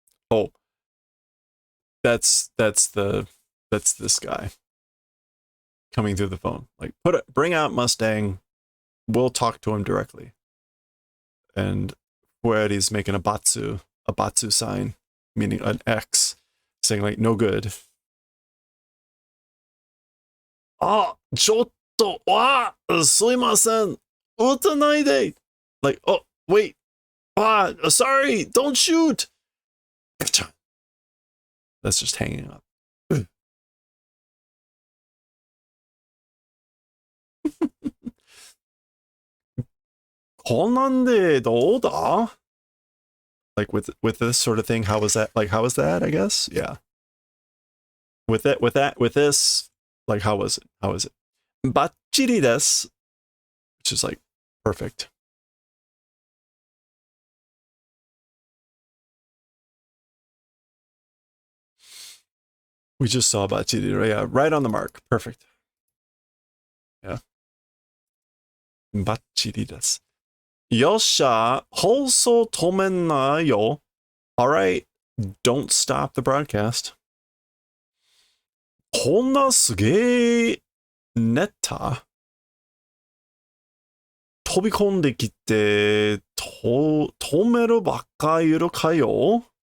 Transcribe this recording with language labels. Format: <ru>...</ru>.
<en>Oh, that's this guy coming through the phone. Like bring out Mustang. We'll talk to him directly. And Fueri's making a batsu sign, meaning an X, saying like no good.</en> <ja>Ah, ちょっと、すいません。撃たないで.</ja> <en>Like, oh, wait. Sorry, don't shoot. That's just hanging up.</en> <ja>こんなんでどうだ?</ja> <en>Like with this sort of thing, how was that? Like, how was that, I guess? Yeah. With this, like, how was it? How was it?</en> <ja>バッチリです.</ja> <en>Which is like perfect. We just saw bachiri, right? Yeah, right on the mark. Perfect. Yeah.</en> <ja>バッチリです. よっしゃ、放送止めんなよ.</ja> <en>All right, don't stop the broadcast.</en> <ja>こんなすげえネタ飛び込んできて止めるばっかいるかよ?</ja>